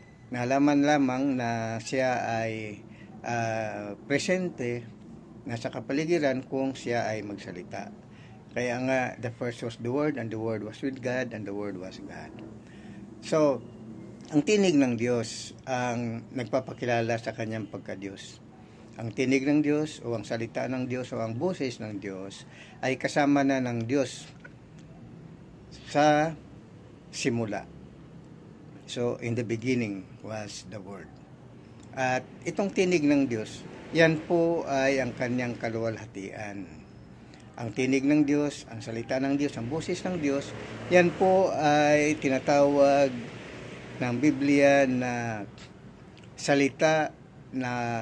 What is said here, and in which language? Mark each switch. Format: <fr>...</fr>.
<tl>Nalaman lamang na siya ay presente, nasa kapaligiran kung siya ay magsalita. Kaya nga,</tl> <en>the first was the Word, and the Word was with God, and the Word was God.</en> <tl>So, ang tinig ng Diyos ang nagpapakilala sa kanyang pagka-Diyos. Ang tinig ng Diyos o ang salita ng Diyos o ang boses ng Diyos ay kasama na ng Diyos sa simula.</tl> <en>So, in the beginning was the Word.</en> <tl>At itong tinig ng Diyos, yan po ay ang kanyang kaluwalhatian. Ang tinig ng Diyos, ang salita ng Diyos, ang boses ng Diyos, yan po ay tinatawag ng Biblia na salita na</tl>